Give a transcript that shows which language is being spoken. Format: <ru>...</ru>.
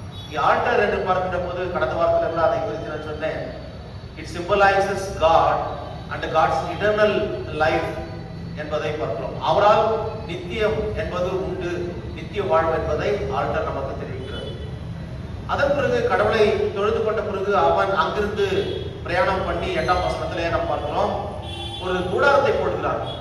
<ta>இந்த ஆல்டர் என்று பார்க்கின்ற போது கடந்த வாரத்தில் எல்லாம் அதை குறித்து நான் சொன்னேன்.</ta> <en>It symbolizes God and God's eternal life</en> <ta>என்பதை பார்க்கிறோம். அவரால் நித்தியம் என்பது உண்டு, நித்திய வாழ்வு என்பதை ஆல்டர் நமக்கு தெரிவிக்கிறது. அதன் பிறகு கடவுளை தொழுது கொண்ட பிறகு அவன் அங்கிருந்து பிரயாணம் பண்ணி 8ஆம் வசனத்திலே நாம் பார்க்கிறோம், ஒரு கூடாரத்தை போடுகிறான்.</ta>